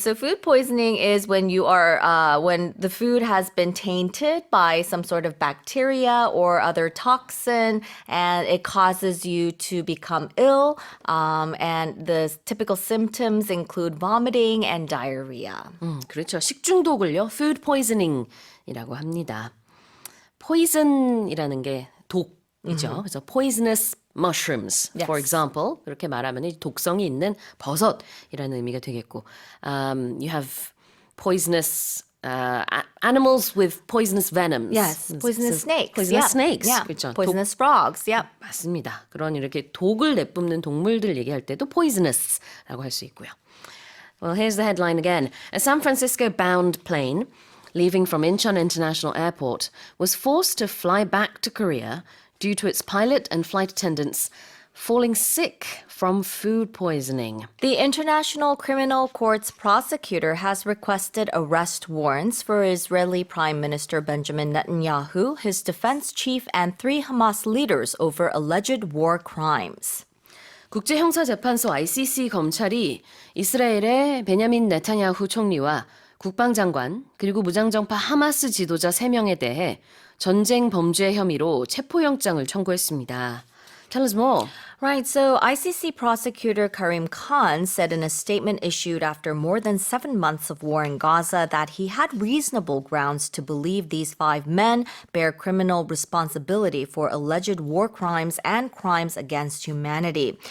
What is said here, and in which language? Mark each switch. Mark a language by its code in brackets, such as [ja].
[en] So food poisoning is when you are when the food has been tainted by some sort of bacteria or other toxin, and it causes you to become ill. And the typical symptoms include vomiting and diarrhea. [ko] 그렇죠. 식중독을요, food poisoning이라고 합니다. poison이라는 게 독이죠. 그래서 poisonous mushrooms, [en] Yes. for example. [ko] 그렇게 말하면 이 독성이 있는 버섯이라는 의미가 되겠고, [en] you have poisonous animals with poisonous venoms. Yes, poisonous snakes. Poisonous Yeah. snakes. Yeah. [ko] 그렇죠. [en] Poisonous frogs. Yep. [ko] 맞습니다. 그런 이렇게 독을 내뿜는 동물들 얘기할 때도 poisonous라고 할 수 있고요. [en] Well, here's the headline again. A San Francisco-bound plane leaving from Incheon International Airport was forced to fly back to Korea due to its pilot and flight attendants falling sick from food poisoning. The International Criminal Court's prosecutor has requested arrest warrants for Israeli Prime Minister Benjamin Netanyahu, his defense chief, and 3 Hamas leaders over alleged war crimes. [ko] 국제형사재판소 ICC 검찰이 이스라엘의 베냐민 네타냐후 총리와 국방장관 그리고 무장정파 하마스 지도자 3명에 대해 전쟁 범죄 혐의로 체포영장을 청구했습니다. [en] Tell us more. Right, so ICC prosecutor Karim Khan said in a statement issued after more than 7 months of war in Gaza that he had reasonable grounds to believe these 5 men bear criminal responsibility for alleged war crimes and crimes against humanity.